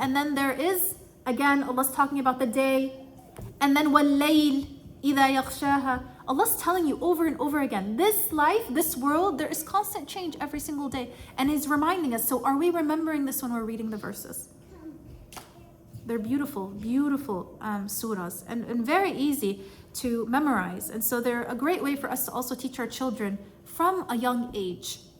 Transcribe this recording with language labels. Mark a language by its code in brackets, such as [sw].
[en] And then there is, again, Allah's talking about the day. And then [ar] وَاللَّيْلِ إِذَا يَغْشَاهَا. [en] Allah's telling you over and over again, this life, this world, there is constant change every single day. And He's reminding us. So are we remembering this when we're reading the verses? They're beautiful, beautiful surahs, and very easy to memorize. And so they're a great way for us to also teach our children from a young age.